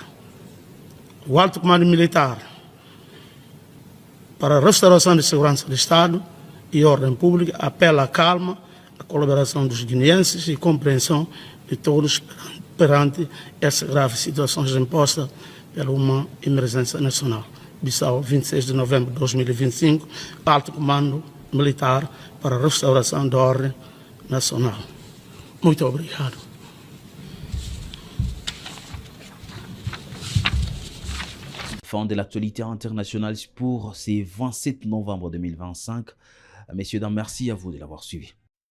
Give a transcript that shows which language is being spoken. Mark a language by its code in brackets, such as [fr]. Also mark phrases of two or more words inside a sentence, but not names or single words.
[pt] O Alto Comando Militar para a Restauração de Segurança do Estado e Ordem Pública apela à calma, a colaboração dos guineenses e compreensão de todos perante essa grave situação imposta pela uma emergência nacional. Bissau, 26 de novembro de 2025, Alto Comando Militar para a Restauração da Ordem Nacional. Muito obrigado. [fr] Fin de l'actualité internationale pour ce 27 novembre 2025. Messieurs, dames, merci à vous de l'avoir suivi.